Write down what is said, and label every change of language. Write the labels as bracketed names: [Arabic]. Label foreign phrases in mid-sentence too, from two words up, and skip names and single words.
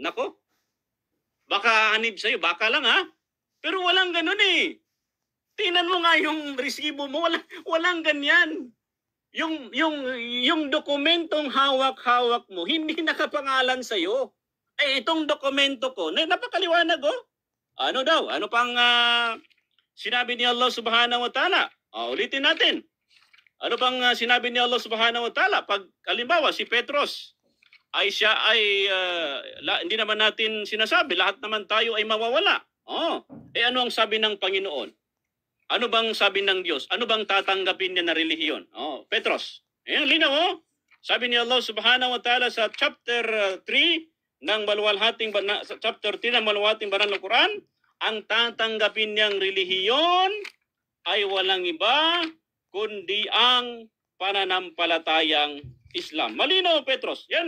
[Filipino] Nako, baka hanib sa'yo, baka lang Pero walang ganun Tingnan mo nga yung resibo mo, walang ganyan. Yung dokumentong hawak-hawak mo, hindi nakapangalan sa'yo. Itong dokumento ko, napakaliwanag Ano daw? Ano pang sinabi ni Allah [Arabic] سبحانه وتعالى? [Filipino] Ulitin natin. Ano pang sinabi ni Allah [Arabic] سبحانه وتعالى? [Filipino] Pag halimbawa si Petros ay siya ay hindi naman natin sinasabi, lahat naman tayo ay mawawala. Ano ang sabi ng Panginoon? Ano bang sabi ng Diyos? Ano bang tatanggapin niya na relihiyon? Petros. Ayan, linaw Sabi ni Allah [Arabic] سبحانه وتعالى [Filipino] sa chapter 3 ng chapter 3 ng maluwating banal na Quran, ang tatanggapin niyang relihiyon ay walang iba kundi ang pananampalatayang Islam. Malinaw, Petros. Yan